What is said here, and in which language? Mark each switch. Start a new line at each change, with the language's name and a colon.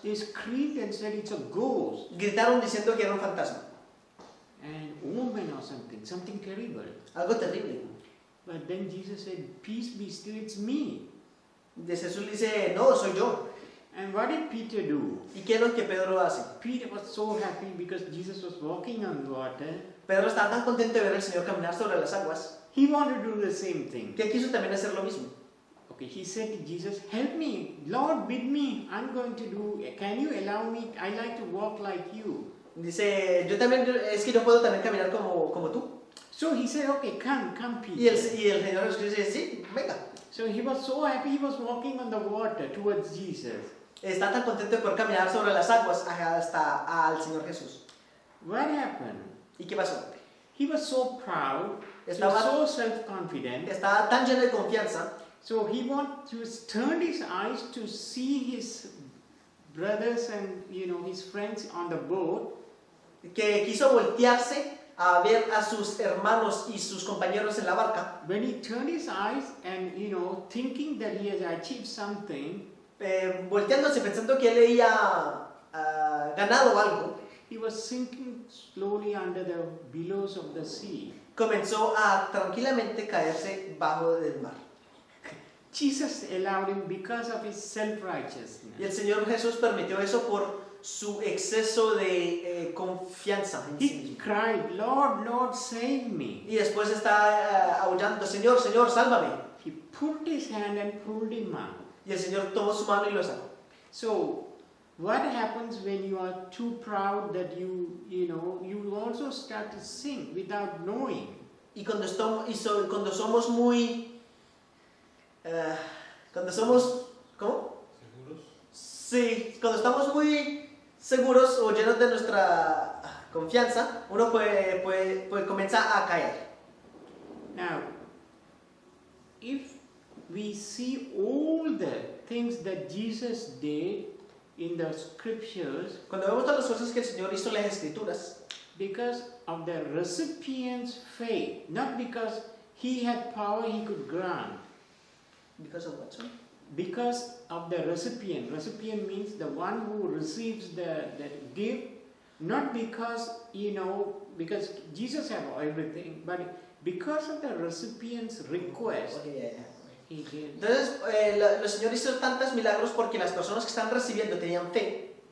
English: They screamed and said it's a ghost,
Spanish: gritaron diciendo que era un fantasma,
English: an omen or something terrible.
Spanish: algo terrible.
English: But then Jesus said, "Peace be still, it's me."
Spanish: De Jesús le dice, no, soy yo.
English: And what did Peter do?
Spanish: ¿Y qué es lo que Pedro hace?
English: Peter was so happy because Jesus was walking on water.
Spanish: Pedro estaba tan contento de ver al Señor caminar sobre las aguas
English: He wanted to do the same thing.
Spanish: que quiso también hacer lo mismo.
English: Okay, he said to Jesus, help me, Lord, bid me. I'm going to do, can you allow me? I like to walk like you.
Spanish: Dice, es que yo puedo también caminar como tú.
English: So he said, okay, come,
Spanish: Y el
English: Peter.
Spanish: Señor Jesús dice, sí, venga.
English: So he was so happy, he was walking on the water towards Jesus.
Spanish: Está tan contento de poder caminar sobre las aguas hasta al Señor Jesús.
English: What happened?
Spanish: ¿Y qué pasó?
English: He was so proud, he was
Spanish: Estaba,
English: so self-confident.
Spanish: estaba tan lleno de confianza
English: So he turned his eyes to see his brothers and his friends on the boat.
Spanish: que quiso voltearse a ver a sus hermanos y sus compañeros en la barca.
English: When he turned his eyes and thinking that he has achieved something,
Spanish: Volteándose pensando que él había ganado algo,
English: he was sinking slowly under the billows of the sea.
Spanish: comenzó a tranquilamente caerse bajo del mar.
English: Jesus allowed him because of his self-righteousness.
Spanish: Y el Señor Jesús permitió eso por su exceso de confianza en sí
English: He
Spanish: mismo.
English: cried, Lord, Lord, save me.
Spanish: Y después está aullando, Señor, Señor, sálvame.
English: He put his hand and pulled him out.
Spanish: Y el Señor tomó su mano y lo sacó.
English: So, what happens when you are too proud that you also start to sink without knowing?
Spanish: Y cuando somos muy... cuando somos... ¿Cómo? ¿Seguros? Sí, cuando estamos muy seguros o llenos de nuestra confianza, uno puede comenzar a caer.
English: Now, if we see all the things that Jesus did in the scriptures,
Spanish: Cuando vemos todas las cosas que el Señor hizo en las Escrituras,
English: because of the recipient's faith, not because he had power he could grant, because of what, sorry? because of the recipient. Recipient means the one who receives the gift, not because, because Jesus had everything, but because of the recipient's request, Okay, yeah. he did.
Spanish: Entonces, el Señor hizo tantos milagros porque las personas que están recibiendo tenían fe.